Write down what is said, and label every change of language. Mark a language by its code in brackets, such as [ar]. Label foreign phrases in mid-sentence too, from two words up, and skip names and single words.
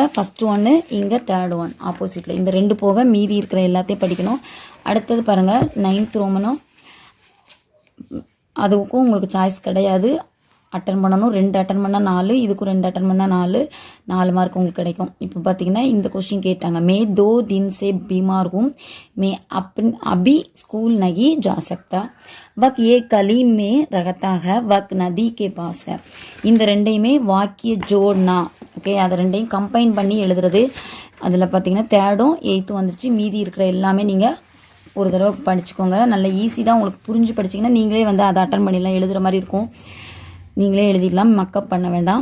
[ta] ஃபஸ்ட்டு ஒன்று இங்கே, [en] third one [ta] ஆப்போசிட்டில். இந்த 2 போக மீதி இருக்கிற எல்லாத்தையும் படிக்கணும். அடுத்தது பாருங்கள் 9th ரோமனும், அதுக்கும் உங்களுக்கு சாய்ஸ் கிடையாது, அட்டன் பண்ணணும். 2 அட்டன் பண்ணால் 4, இதுக்கும் 2 அட்டன் பண்ணால் 4 மார்க் உங்களுக்கு கிடைக்கும். இப்போ பார்த்தீங்கன்னா இந்த கொஸ்டின் கேட்டாங்க, [hi] மே 2 दिन से बीमार हूँ, मैं अभी स्कूल नहीं जा सकता, वक्त ये कली में रहता है, वक्त नदी के पास है. [ta] இந்த ரெண்டையுமே [hi] वाक्य जोड़ना. [ta] ஓகே, அதை ரெண்டையும் கம்பைன் பண்ணி எழுதுறது. அதில் பார்த்தீங்கன்னா 3rd 8th வந்துருச்சு. மீதி இருக்கிற எல்லாமே நீங்கள் ஒரு தடவை படிச்சுக்கோங்க. நல்ல ஈஸி தான், உங்களுக்கு புரிஞ்சு படிச்சிங்கன்னா நீங்களே வந்து அதை அட்டன் பண்ணிடலாம். எழுதுகிற மாதிரி இருக்கும், நீங்களே எழுதிடலாம், மக்கப் பண்ண வேண்டாம்.